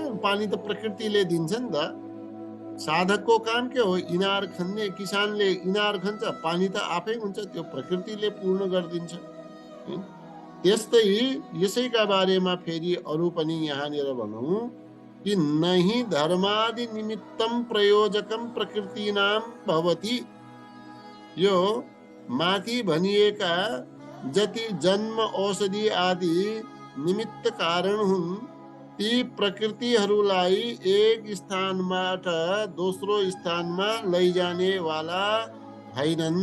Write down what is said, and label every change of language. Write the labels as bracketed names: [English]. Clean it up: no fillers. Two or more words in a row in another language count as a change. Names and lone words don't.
[Nepali] पानी त प्रकृतिले दिन्छ नि त। साधकको काम के हो? इनार खन्ने। किसानले इनार खन्छ, पानी त आफै हुन्छ, त्यो प्रकृतिले पूर्ण गरिदिन्छ। त्यस्तै यसैका बारेमा फेरि अरू पनि यहाँनिर भनौँ कि [Sanskrit] नहि धर्मादि निमित्तम प्रयोजकम प्रकृतिनाम भवति। [Nepali] यो माथि भनिएका जति जन्म औषधि आदि निमित्त कारण हुन्, ती प्रकृतिहरूलाई एक स्थानबाट दोस्रो स्थानमा लैजाने वाला हैनन्।